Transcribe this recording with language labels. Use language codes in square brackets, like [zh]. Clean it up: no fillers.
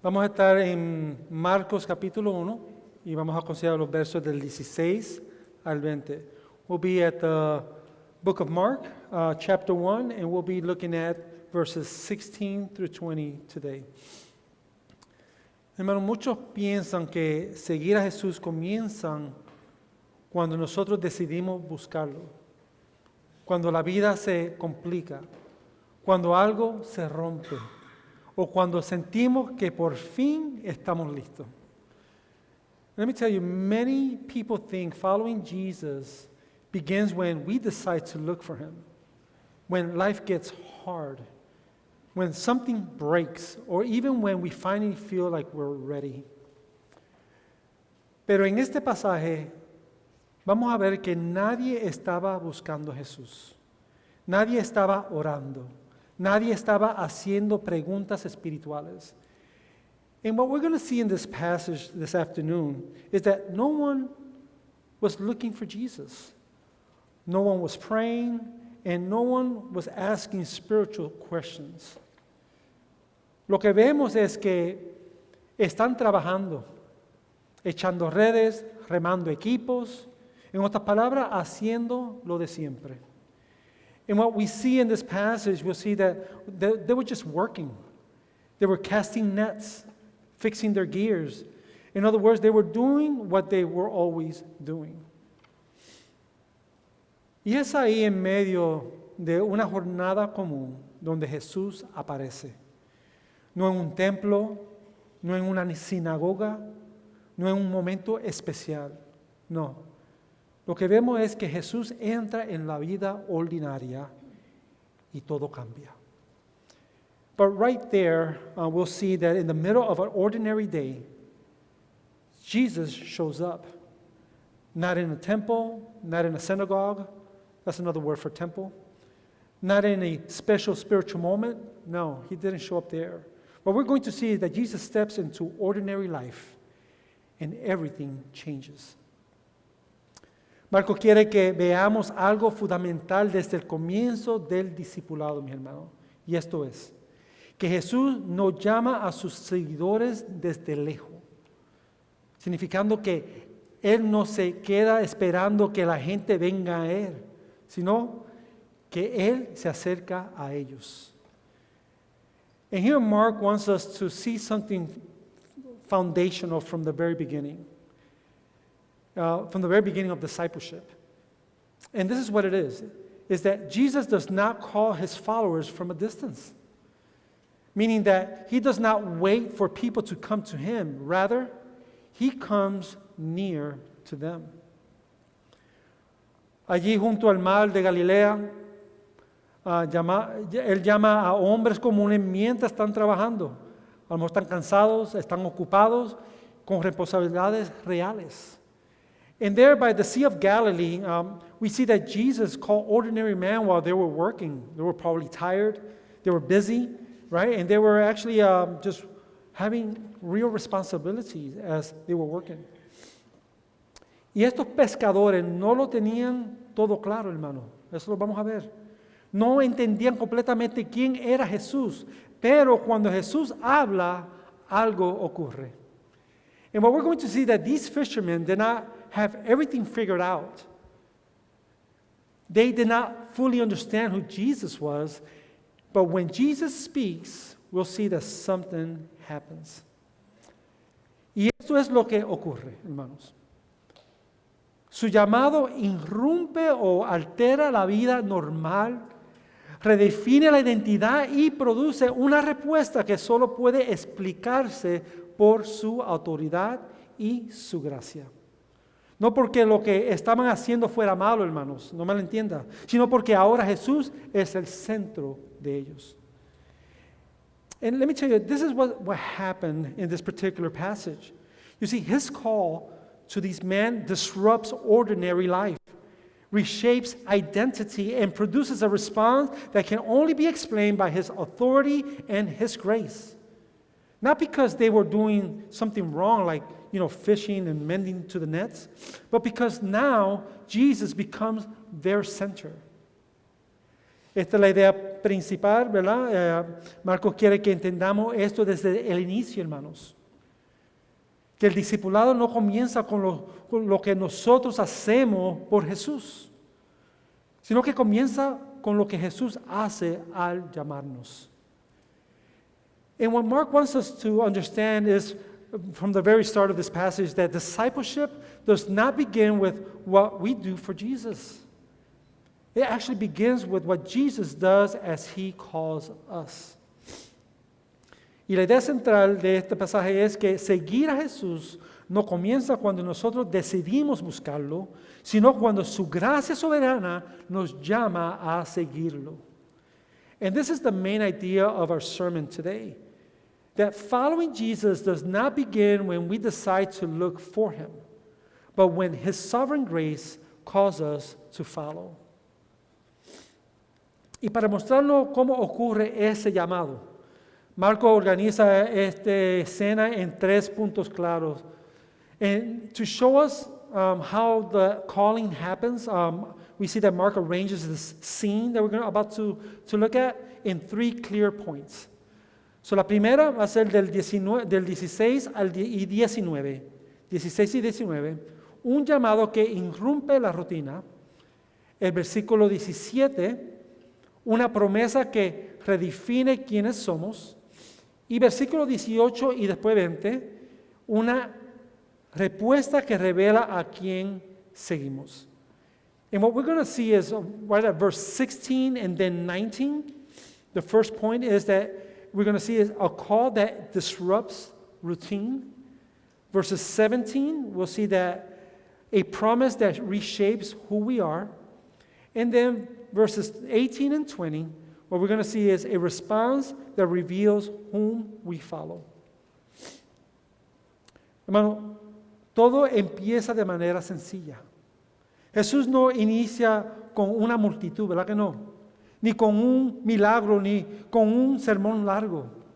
[es] Vamos a estar en Marcos capítulo 1 y vamos a considerar los versos del 16 al 20. [en] We'll be at the book of Mark, chapter 1, and we'll be looking at verses 16 through 20 today. [es] Hermanos, muchos piensan que seguir a Jesús comienzan cuando nosotros decidimos buscarlo, cuando la vida se complica, cuando algo se rompe, o cuando sentimos que por fin estamos listos. [en] Let me tell you, many people think following Jesus begins when we decide to look for Him, when life gets hard, when something breaks, or even when we finally feel like we're ready. [es] Pero en este pasaje vamos a ver que nadie estaba buscando a Jesús, nadie estaba orando, nadie estaba haciendo preguntas espirituales. [en] And what we're going to see in this passage this afternoon is that no one was looking for Jesus. No one was praying, and no one was asking spiritual questions. [es] Lo que vemos es que están trabajando, echando redes, remando equipos, en otras palabras, haciendo lo de siempre. [en] And what we see in this passage, we'll see that they were just working. They were casting nets, fixing their gears. In other words, they were doing what they were always doing. [es] Y es ahí en medio de una jornada común donde Jesús aparece. No en un templo, no en una sinagoga, no en un momento especial. No. Lo que vemos es que Jesús entra en la vida ordinaria y todo cambia. [en] But right there, we'll see that in the middle of an ordinary day, Jesus shows up. Not in a temple, not in a synagogue. That's another word for temple. Not in a special spiritual moment. No, He didn't show up there. What we're going to see is that Jesus steps into ordinary life and everything changes. [es] Marco quiere que veamos algo fundamental desde el comienzo del discipulado, mi hermano. Y esto es, que Jesús no llama a sus seguidores desde lejos, significando que Él no se queda esperando que la gente venga a Él, sino que Él se acerca a ellos. [en] And here Mark wants us to see something foundational from the very beginning. From the very beginning of discipleship. And this is what it is that Jesus does not call His followers from a distance. Meaning that He does not wait for people to come to Him. Rather, He comes near to them. [es] Allí junto al mar de Galilea, Él llama a hombres comunes mientras están trabajando. A lo mejor están cansados, están ocupados con responsabilidades reales. [en] And there by the Sea of Galilee, we see that Jesus called ordinary men while they were working. They were probably tired, they were busy, right? And they were actually just having real responsibilities as they were working. [es] Y estos pescadores no lo tenían todo claro, hermano. Eso lo vamos a ver. No entendían completamente quién era Jesús, pero cuando Jesús habla, algo ocurre. [en] And what we're going to see that these fishermen did not have everything figured out. They did not fully understand who Jesus was, but when Jesus speaks, we'll see that something happens. [es] Y esto es lo que ocurre, hermanos. Su llamado irrumpe o altera la vida normal, redefine la identidad y produce una respuesta que solo puede explicarse por su autoridad y su gracia. No porque lo que estaban haciendo fuera malo, hermanos, no me lo entienda, sino porque ahora Jesús es el centro de ellos. [en] And let me tell you, this is what happened in this particular passage. You see, His call to these men disrupts ordinary life, reshapes identity, and produces a response that can only be explained by His authority and His grace. Not because they were doing something wrong, like fishing and mending to the nets, but because now Jesus becomes their center. [es] Esta es la idea principal, ¿verdad? Marcos quiere que entendamos esto desde el inicio, hermanos. Que el discipulado no comienza con lo que nosotros hacemos por Jesús, sino que comienza con lo que Jesús hace al llamarnos. [en] And what Mark wants us to understand is, from the very start of this passage, that discipleship does not begin with what we do for Jesus. It actually begins with what Jesus does as He calls us. [es] Y la idea central de este pasaje es que seguir a Jesús no comienza cuando nosotros decidimos buscarlo, sino cuando su gracia soberana nos llama a seguirlo. [en] And this is the main idea of our sermon today. That following Jesus does not begin when we decide to look for Him, but when His sovereign grace calls us to follow. [es] Y para mostrarnos cómo ocurre ese llamado, Marco organiza esta escena en 3 puntos claros. [en] And to show us how the calling happens, we see that Mark arranges this scene that we're about to look at in 3 clear points. [es] So la primera va a ser del 16 y 19. 16 y 19. Un llamado que irrumpe la rutina. El versículo 17, una promesa que redefine quiénes somos. Y versículo 18 y después 20, una respuesta que revela a quién seguimos. [en] And what we're going to see is right at verse 16 and then 19, the first point is that we're going to see is a call that disrupts routine. Verses 17, we'll see that a promise that reshapes who we are. And then verses 18 and 20, what we're going to see is a response that reveals whom we follow. [es] Hermano, todo empieza de manera sencilla. Jesús no inicia con una multitud, ¿verdad que no? Ni con un milagro, ni con un sermón largo.